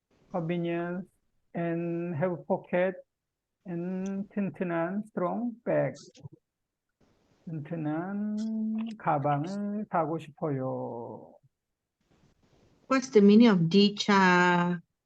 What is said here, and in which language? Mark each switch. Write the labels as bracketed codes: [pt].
[en] convenience, and have pocket, and [ko] 튼튼한 [en] strong bag. [ko] 튼튼한 가방을 사고 싶어요. [en] What's the meaning of dicha?